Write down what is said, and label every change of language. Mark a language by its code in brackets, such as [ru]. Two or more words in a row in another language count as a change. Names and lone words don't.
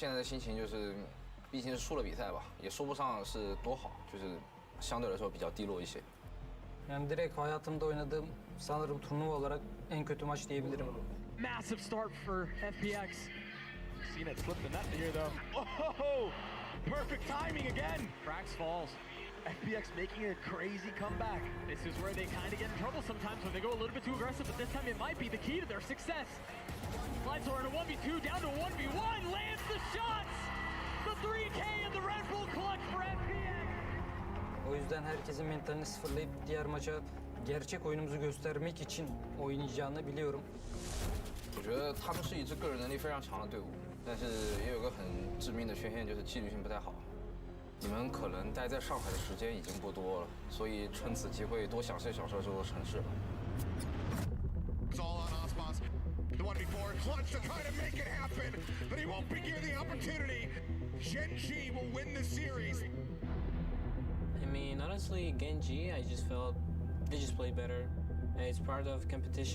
[zh] 然后现在的心情就是， 毕竟是输了比赛吧，也说不上是多好，就是相对来说比较低落一些。 [tr] Yani direkt hayatımda oynadığım sanırım turnuva olarak en kötü maç diyebilirim. [en] Massive start for FPX. Seen it slip the net here though. Oh, perfect timing again. Frax falls. FPX making a crazy comeback. This is where they kind of get in trouble sometimes when they go a little bit too aggressive, but this time it might be the key to their success. Lights are in a 1v2 down to a 1v1. Lands the shots. The 3K and the Red Bull clutch for FPX. [tr] O yüzden herkesin mentalini sıfırlayıp diğer maça gerçek oyunumuzu göstermek için oynayacağını biliyorum. [zh] 我觉得他们是一支个人能力非常强的队伍，但是也有个很致命的缺陷，就是纪律性不太好。你们可能待在上海的时间已经不多了，所以趁此机会多享受享受这座城市吧。 [en] It's all on Osmos. The one before clutch to try to make it happen, but he won't be given the opportunity. Genji will win the series. I mean, honestly, Genji, I just felt they just play better. It's part of competition.